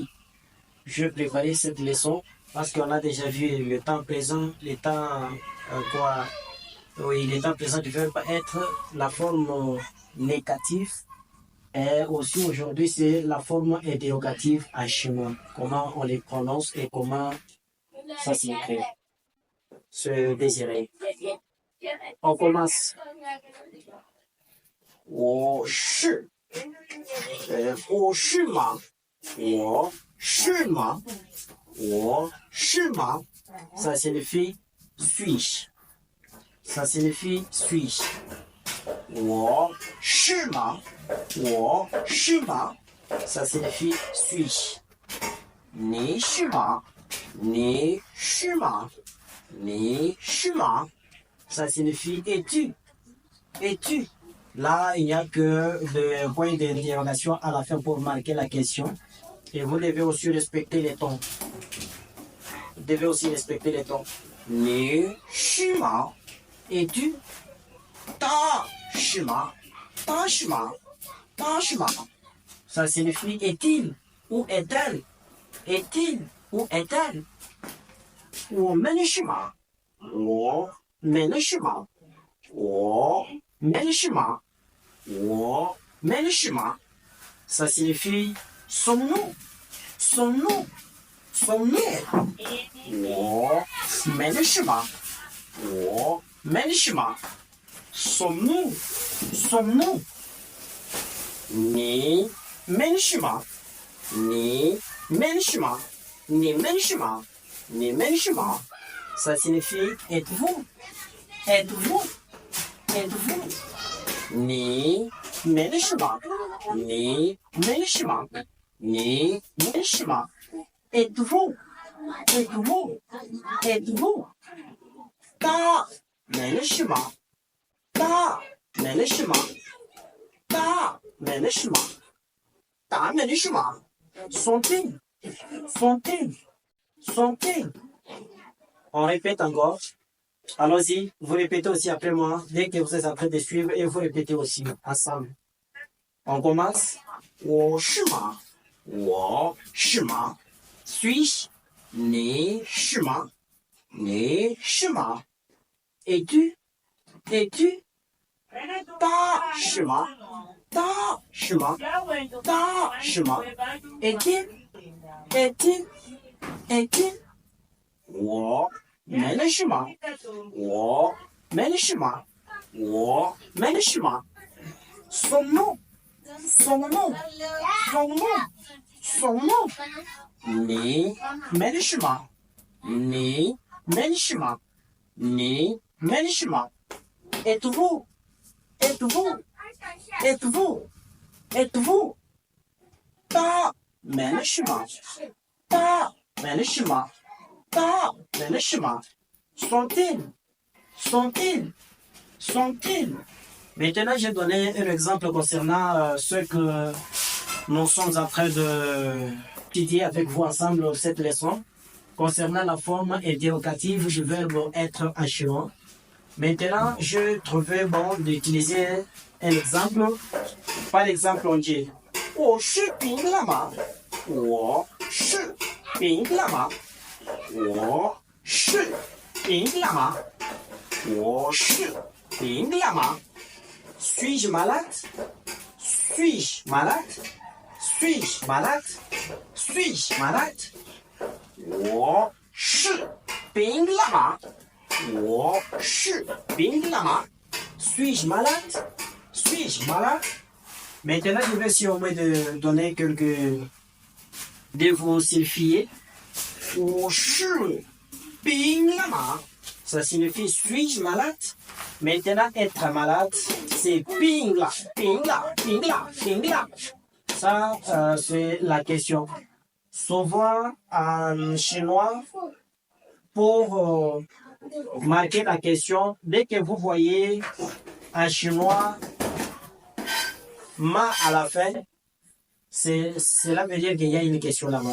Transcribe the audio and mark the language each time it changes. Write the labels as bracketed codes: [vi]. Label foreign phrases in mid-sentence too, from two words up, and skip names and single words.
[fr] Je préparais cette leçon parce qu'on a déjà vu le temps présent, le temps le temps présent du verbe être, la forme négative. Et aussi aujourd'hui, c'est la forme interrogative en chinois. Comment on les prononce et comment ça s'écrit. Se désirer. On commence. [zh] 我是，我是吗？我是吗？我是吗？ [fr] Ça signifie suis-je. Ça signifie suis-je. [zh] 我是吗？我是吗？ [fr] Ça signifie suis-je. [zh] 你是吗？你是吗？你是吗？ [fr] Ça signifie es-tu. Es-tu. Là, il n'y a que le point d'interrogation à la fin pour marquer la question. Et vous devez aussi respecter les tons. Vous devez aussi respecter les tons. [zh] 你是吗？ [fr] Es-tu. [zh] 他是吗？他是吗？他是吗？ [fr] Ça signifie est-il ou est-elle. Est-il ou est-elle. [zh] 我们是吗？我们是吗？我们是吗？我们是吗？ [fr] Ça signifie sommes-nous. Sommes-nous. Sommes-nous. [zh] 我们是吗？我们是吗？ [fr] Sommes-nous. Sommes-nous. [zh] 你们是吗？你们是吗？你们是吗？你们是吗？ [fr] Ça signifie êtes-vous. Êtes-vous. Êtes-vous. [zh] 你们是吗？你们是吗？你们是吗？ [fr] Êtes-vous. Êtes-vous. Êtes-vous. [zh] 他们是吗？他们是吗？他们是吗？他们是吗？ [fr] Sont-ils. Sont-ils. Sont-ils. On répète encore. Allons-y, vous répétez aussi après moi, dès que vous êtes en train de suivre, et vous répétez aussi, ensemble. On commence. [zh] 我是吗？我是吗？ [fr] Suis-je? [zh] 你是吗？你是吗？ [fr] Es-tu? Es-tu? [zh] 他是吗？他是吗？他是吗？ [fr] Est-il? Est-il? Est-il? [zh] 我们是吗？我们是吗？我们是吗？ [fr] Sommes-nous? Sommes-nous? Sommes-nous? Sommes-nous? [zh] 你们是吗？你们是吗？你们是吗？ [fr] Êtes-vous? Êtes-vous? Êtes-vous? Êtes-vous? [zh] 他们是吗？他们是吗？他们是吗？ [fr] Sont-ils? Sont-ils? Sont-ils? Maintenant, j'ai donné un exemple concernant ce que nous sommes en train d'étudier avec vous ensemble cette leçon, concernant la forme interrogative du verbe être en chinois. Maintenant, je trouvais bon d'utiliser un exemple. Par exemple, on dit [zh] 我是饼了吗？我是饼了吗？我是饼了吗？我是饼了吗？ [fr] Suis-je malade? Suis-je malade? Suis-je malade? Suis-je malade? [zh] 我是病了吗？我是病了吗？ [fr] Suis-je malade? Suis-je malade? Maintenant, je vais essayer au moins de donner quelques... de vous signifier. [zh] 我是病了吗？ [fr] Ça signifie suis-je malade? Maintenant, être malade, c'est ping là, ping là, ping là, ping là. Ça, c'est la question. Souvent, en chinois, pour marquer la question, dès que vous voyez en chinois ma à la fin, Cela veut dire qu'il y a une question là-bas.